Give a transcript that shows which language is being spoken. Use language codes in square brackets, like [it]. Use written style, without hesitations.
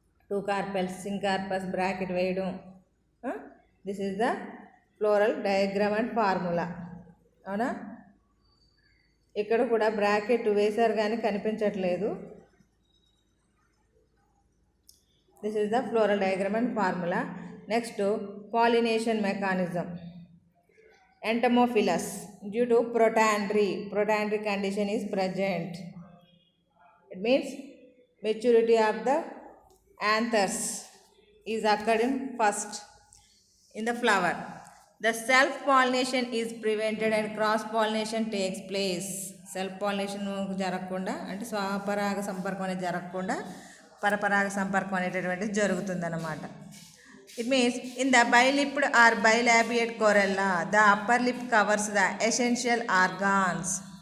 [en] 2 carpels syncarpous bracket వేయడం. This is the floral diagram and formula. అవునా? [te] ఇక్కడ కూడా బ్రాకెట్ వేశారు కానీ కనిపించట్లేదు. [en] This is the floral diagram and formula. Next pollination mechanism. Entomophilous due to protandry condition is present. It means maturity of the anthers is occurred in first in the flower. The self pollination is prevented and cross pollination takes place. [te] Self pollination జరగకుండా అంటే స్వపరాగ సంపర్కం అనేది జరగకుండా పరపరాగ సంపర్కం అనేటటువంటిది జరుగుతుందన్నమాట. [en] It means in the bilipped or bilabiate corolla the upper lip covers the essential organs.